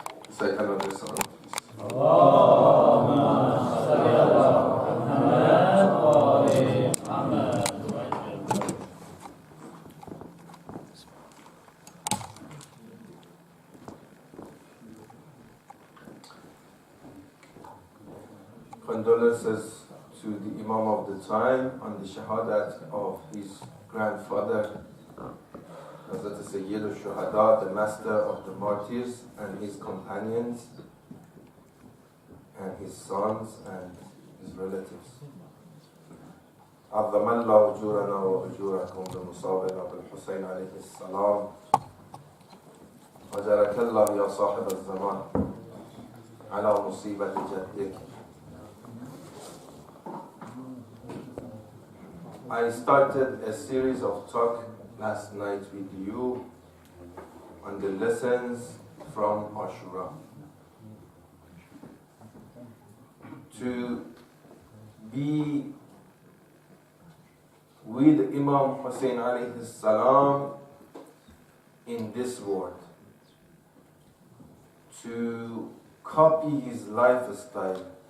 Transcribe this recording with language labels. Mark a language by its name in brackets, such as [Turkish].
[English] Say another salawat, Condolences to the Imam of the time on the shahadat of his grandfather, Hazrat Sayyid al-Shuhada, the master of the martyrs, and his companions, and his sons, and his relatives. [Arabic] عظم الله أجورنا وأجوركم بمصابنا بالحسين عليه السلام وجرك الله يا صاحب الزمان على مصيبة جدك. [English] I started a series of talk last night with you on the lessons from Ashura. To be with Imam Hussein alayhi salam in this world, to copy his lifestyle.